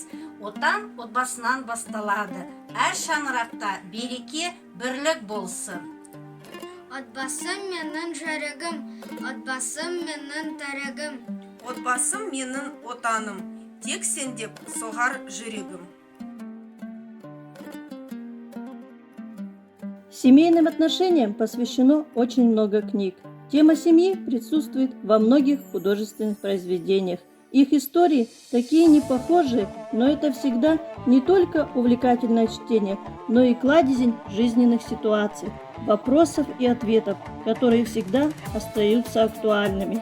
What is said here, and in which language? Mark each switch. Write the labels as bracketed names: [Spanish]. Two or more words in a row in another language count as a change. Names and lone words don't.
[Kazakh] Отан отбасынан басталады. Әр шаңырақта береке, бірлік болсын. Отбасым менің жүрегім, отбасым менің тірегім. Отбасым менің отаным, тек сен деп соғар жүрегім. [Russian] Семейным отношениям посвящено очень много книг. Тема семьи присутствует во многих художественных произведениях. Их истории такие непохожие, но это всегда не только увлекательное чтение, но и кладезень жизненных ситуаций, вопросов и ответов, которые всегда остаются актуальными.